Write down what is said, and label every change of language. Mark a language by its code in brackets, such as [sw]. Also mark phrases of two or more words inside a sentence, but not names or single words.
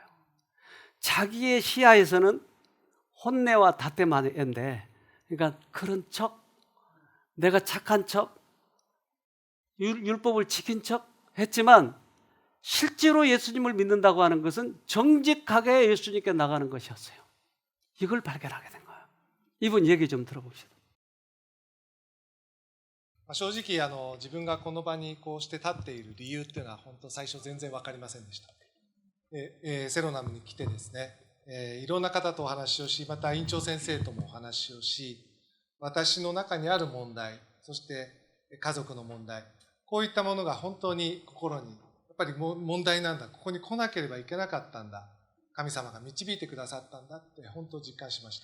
[ko] 자기의 시야에서는 혼내와 다테마인데, 그러니까 그런 척, 내가 착한 척, 율법을 지킨 척 했지만 실제로 예수님을 믿는다고 하는 것은 정직하게 예수님께 나가는 것이었어요. 이걸 발견하게 된 거예요. 이분 얘기 좀 들어봅시다. [ja] 正直自分がこの場にこうして立っている理由っていうのは本当最初全然分かりませんでした。セロナムに来てですね、いろんな方とお話をし、また院長先生ともお話をし、私の中にある問題、そして家族の問題、こういったものが本当に心にやっぱり問題なんだ、ここに来なければいけなかったんだ、神様が導いてくださったんだって本当実感しました。